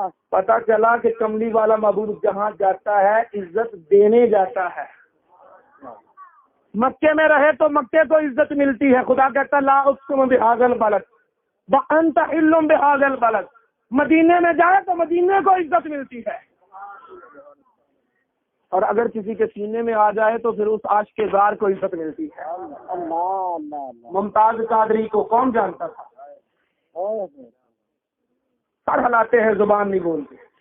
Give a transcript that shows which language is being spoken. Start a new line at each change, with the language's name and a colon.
Urdu: پتا چلا کہ کملی والا محبوب جہاں جاتا ہے عزت دینے جاتا ہے. مکے میں رہے تو مکے کو عزت ملتی ہے. خدا کہتا
Arabic: لا اقسم بہذا البلد وانت حل بہذا البلد.
Urdu: مدینے میں جائے تو مدینے کو عزت ملتی ہے. اور اگر کسی کے سینے میں آ جائے تو پھر اس عاشق زار کو عزت ملتی ہے. ممتاز قادری کو کون جانتا تھا؟ سر ہلاتے ہیں زبان نہیں بولتے.